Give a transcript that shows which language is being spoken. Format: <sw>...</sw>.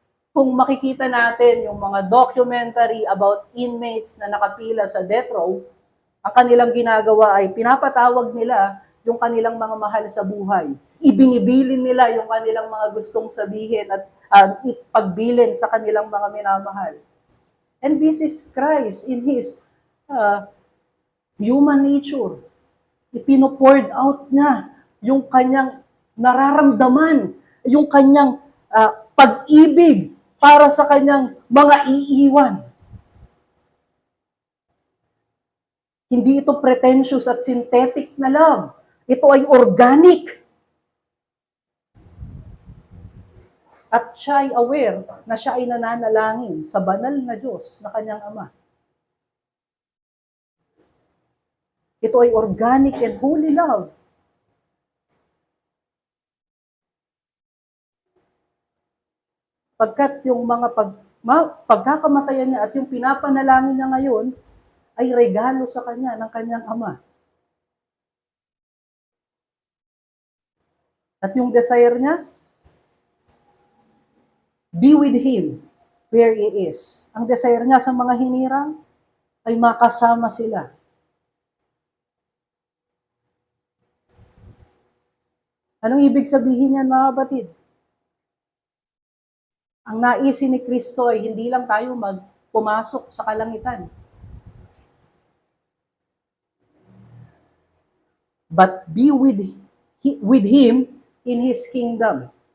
<tl>Kung makikita natin yung mga</tl> <en>documentary about inmates</en> <tl>na nakapila sa</tl> <en>death row,</en> <tl>ang kanilang ginagawa ay pinapatawag nila yung kanilang mga mahal sa buhay. Ibinibilin nila yung kanilang mga gustong sabihin at ipagbilin sa kanilang mga minamahal.</tl> <en>And this is Christ in His human nature.</en> <tl>Ipinopoured out niya yung kanyang nararamdaman, yung kanyang pag-ibig para sa kanyang mga iiwan. Hindi ito pretentious at synthetic na love. Ito ay organic. At siya ay aware na siya ay nananalangin sa banal na Diyos na kanyang Ama. Ito ay</tl> <en>organic and holy love.</en> <tl>Pagkat yung mga pagkakamatayan niya at yung pinapanalangin niya ngayon ay regalo sa kanya ng kanyang Ama. At yung</tl> <en>desire niya, be with Him where He is.</en> <tl>Ang desire niya sa mga hinirang ay makasama sila. Anong ibig sabihin yan, mga kapatid? Ang naisin ni Kristo ay hindi lang tayo pumasok sa kalangitan,</tl> <en>but be with Him in His kingdom.</en>